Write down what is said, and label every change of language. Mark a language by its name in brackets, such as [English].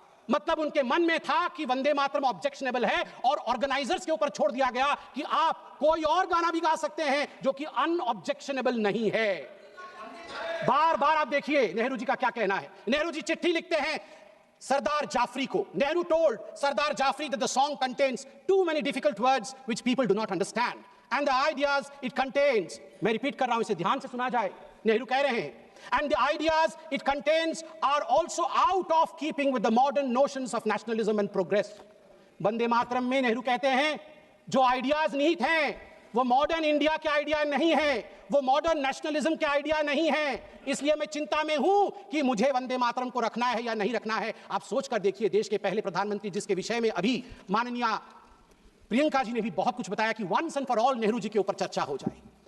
[Hindi] मतलब उनके मन में था कि वंदे मातरम ऑब्जेक्शनेबल है और ऑर्गेनाइजर्स के ऊपर छोड़ दिया गया कि आप कोई और गाना भी गा सकते हैं जो कि अनऑब्जेक्शनेबल नहीं है। बार बार आप देखिए नेहरू जी का क्या कहना है। नेहरू जी चिट्ठी लिखते हैं सरदार जाफरी को। [English] Nehru told Sardar Jafri that the song contains too many difficult words which people do not understand, and the ideas it contains, [Hindi] मैं रिपीट कर रहा हूं इसे ध्यान से सुना जाए, नेहरू कह रहे हैं, [English] and the ideas it contains are also out of keeping with the modern notions of nationalism and progress. [Hindi] Vande Mataram में नेहरू कहते हैं जो आइडियाज निहित हैं वो मॉडर्न इंडिया के आइडिया नहीं है, वो मॉडर्न नेशनलिज्म के आइडिया नहीं है। इसलिए मैं चिंता में हूं कि मुझे वंदे मातरम को रखना है या नहीं रखना है। आप सोच कर देखिए, देश के पहले प्रधानमंत्री जिसके विषय में अभी माननीय प्रियंका जी ने भी बहुत कुछ बताया कि [English] once and for all [Hindi] Nehru ji के ऊपर चर्चा हो जाए।